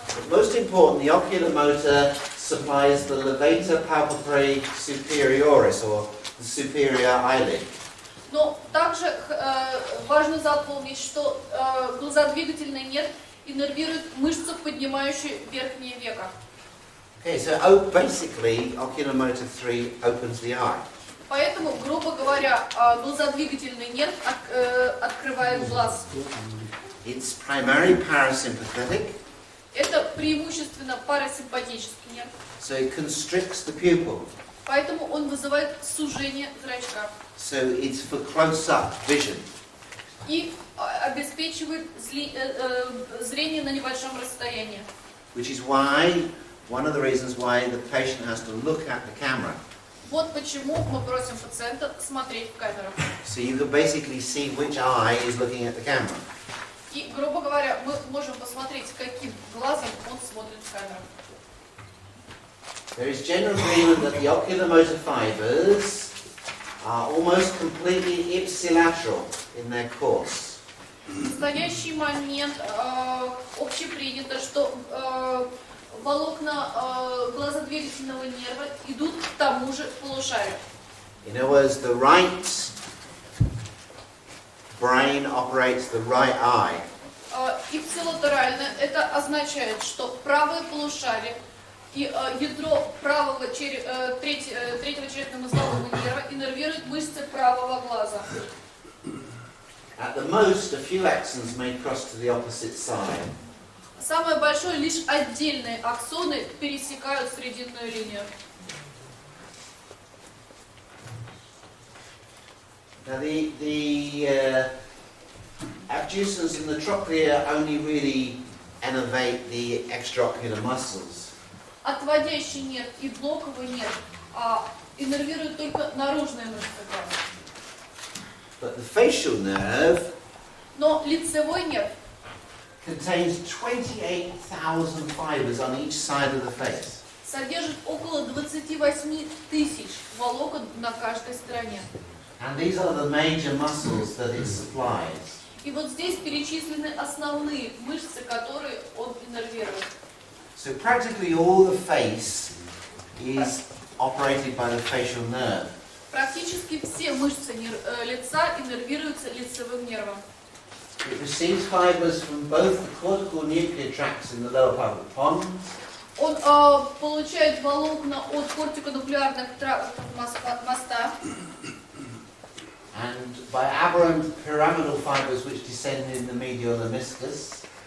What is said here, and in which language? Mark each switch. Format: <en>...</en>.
<en>But most important, the oculomotor supplies the levator palpebrae superioris, or the superior eyelid.</en> <ru>Но также важно запомнить, что глазодвигательный нерв иннервирует мышцу, поднимающую верхнее веко.</ru> <en>Okay, so basically, oculomotor 3 opens the eye.</en> <ru>Поэтому, грубо говоря, глазодвигательный нерв открывает глаз.</ru> <en>It's primarily parasympathetic,</en> <ru>Это преимущественно парасимпатический нерв.</ru> <en>so it constricts the pupil.</en> <ru>Поэтому он вызывает сужение зрачка</ru> <en>So it's for close-up vision.</en> <ru>и обеспечивает зрение на небольшом расстоянии.</ru> <en>Which is why, one of the reasons why the patient has to look at the camera.</en> <ru>Вот почему мы просим пациента смотреть в камеру.</ru> <en>So you can basically see which eye is looking at the camera.</en> <ru>И, грубо говоря, мы можем посмотреть, каким глазом он смотрит в камеру.</ru> <en>There is general agreement that the oculomotor fibers are almost completely ipsilateral in their course.</en> <ru>В настоящий момент общепринято, что волокна глазодвигательного нерва идут к тому же полушарию.</ru> <en>In other words, the right brain operates the right eye.</en> <ru>Ипсилатерально это означает, что правое полушарие и ядро третьего черепно-мозгового нерва иннервирует мышцы правого глаза.</ru> <en>At the most, a few axons may cross to the opposite side.</en> <ru>Самое большое, лишь отдельные аксоны пересекают срединную линию.</ru> <en>Now the abducens and the trochlea only really innervate the extraocular muscles.</en> <ru>Отводящий нерв и блоковый нерв иннервирует только наружные мышцы глаза.</ru> <en>But the facial nerve</en> <ru>Но лицевой нерв</ru> <en>contains 28,000 fibers on each side of the face.</en> <ru>содержит около 28 тысяч волокон на каждой стороне.</ru> <en>And these are the major muscles that it supplies.</en> <ru>И вот здесь перечислены основные мышцы, которые он иннервирует.</ru> <en>So practically all the face is operated by the facial nerve.</en> <ru>Практически все мышцы лица иннервируются лицевым нервом.</ru> <en>It receives fibers from both the cortical nuclear tracts in the lower part of the pons</en> <ru>Он получает волокна от кортиконуклеарных трактов моста</ru> <en>and by aberrant pyramidal fibers which descend in the medial lemniscus.</en>